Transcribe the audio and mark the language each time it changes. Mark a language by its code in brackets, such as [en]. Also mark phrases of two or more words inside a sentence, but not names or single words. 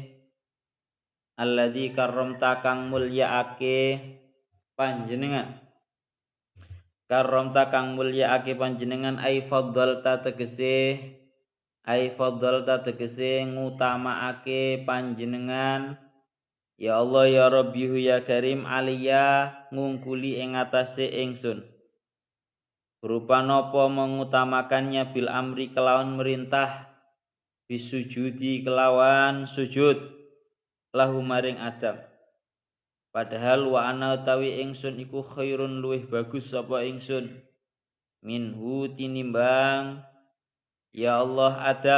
[ar] Alladzi karramta [jv] kang mulyaake panjenengan. Karramta kang mulyaake panjenengan [ar] ai faddalta [jv] tegese ngutamaake panjenengan [ar] ya Allah ya Rabbi ya Karim aliyya [jv] ngungkuli ing atase ingsun [id] berupa napa mengutamakannya [ar] bil amri [jv] kelawan merintah bisujudi kelawan sujud lahu maring Adam. Padahal [ar] wa ana [jv] utawi ingsun iku khairun luwih bagus sapa ingsun minhu tinimbang ya Allah Adam.